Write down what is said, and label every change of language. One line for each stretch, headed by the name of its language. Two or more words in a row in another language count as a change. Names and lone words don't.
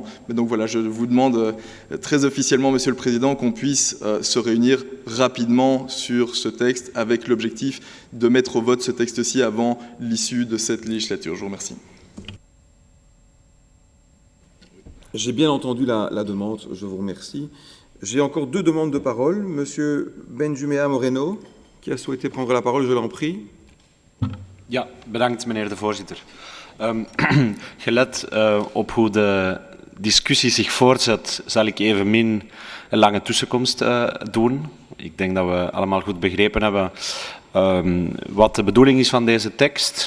French: Mais donc voilà, je vous demande très officiellement, Monsieur le Président, qu'on puisse se réunir rapidement sur ce texte avec l'objectif de mettre au vote ce texte-ci avant l'issue de cette législature. Je vous remercie. J'ai bien entendu la demande, je vous remercie. J'ai encore deux demandes de parole. Monsieur Benjumea Moreno, qui a souhaité prendre la parole, je l'en prie.
Dutch: Ja, bedankt meneer de voorzitter. Gelet op hoe de discussie zich voortzet, zal ik evenmin een lange tussenkomst doen. Ik denk dat we allemaal goed begrepen hebben wat de bedoeling is van deze tekst.